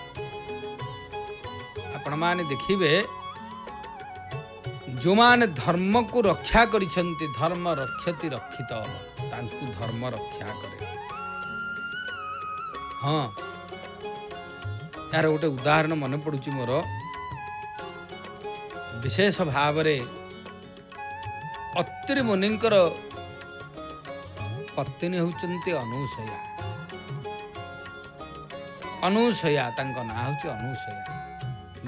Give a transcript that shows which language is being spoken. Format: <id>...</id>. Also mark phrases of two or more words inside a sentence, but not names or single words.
<or>ଆପଣମାନେ ଦେଖିବେ, ଯେଉଁମାନେ ଧର୍ମକୁ ରକ୍ଷା କରିଛନ୍ତି,</or> <sa>ଧର୍ମ ରକ୍ଷତି ରକ୍ଷିତ,</sa> <or>ତାଙ୍କୁ ଧର୍ମ ରକ୍ଷା କରେ। ହଁ, ୟାର ଗୋଟେ ଉଦାହରଣ ମନ ପଡୁଛି ମୋର ବିଶେଷ ଭାବ ଅତ୍ରି ମୁନିଙ୍କର ପତ୍ନୀ ହେଉଛନ୍ତି ଅନସୂୟା। ଅନସୂୟା ତାଙ୍କ ନାଁ ହେଉଛି ଅନସୂୟା।</or>